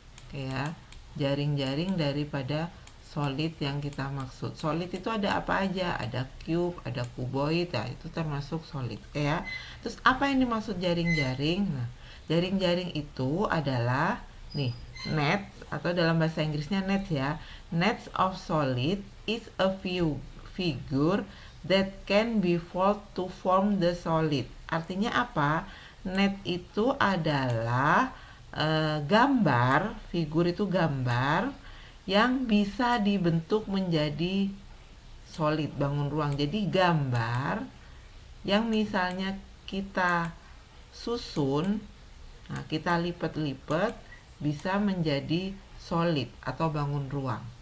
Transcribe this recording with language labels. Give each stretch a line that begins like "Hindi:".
Indonesian: Oke ya, jaring-jaring daripada solid yang kita maksud. Solid itu ada apa aja? Ada cube, ada kuboid, ya itu termasuk solid. Oke ya. Terus apa yang dimaksud jaring-jaring? Nah, jaring-jaring itu adalah nih, net atau dalam bahasa Inggrisnya net ya.
English: Nets of solid is a figure that can be folded to form the solid.
Indonesian: Artinya apa? Net itu adalah gambar, figur itu gambar yang bisa dibentuk menjadi solid, bangun ruang. Jadi gambar yang misalnya kita susun, nah kita lipat-lipat bisa menjadi solid atau bangun ruang.